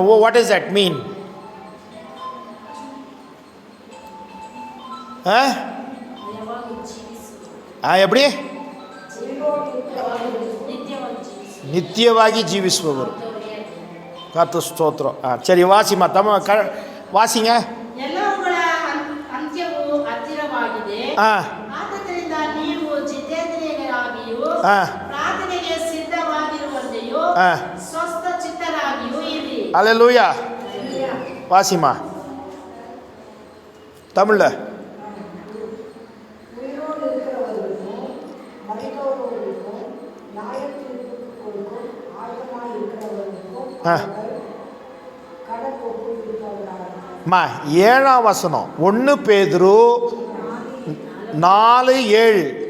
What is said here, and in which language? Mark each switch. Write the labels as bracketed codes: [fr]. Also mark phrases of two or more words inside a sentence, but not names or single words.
[en] Oh, what is that mean? எப்படி? [kn] நித்தியವಾಗಿ ಜೀವಿಸುವವರು. [ta] கர்த்தர் ஸ்தோத்திரம். சரி, வாசிமா தமிழ் வாசிங்க. [kn] ಎಲ್ಲವುಗಳ ಅಂತ್ಯವು ಹತ್ತಿರವಾಗಿದೆ. ಆದ್ದರಿಂದ ನೀವು ಜಿತೇಂದ್ರಿಯರಾಗಿಯೂ ಪ್ರಾರ್ಥನೆಗೆ ಸಿದ್ಧವಾಗಿರುವಂತೆಯೂ ಸ್ವಸ್ಥ ಚಿತ್ತರಾಗಿಯೂ ಇರಿ. [ta] அல்லேலூயா. வாசிமா தமிழ்ல. மா 7ஆம் வசனம் 1 பேதுரு 4:7.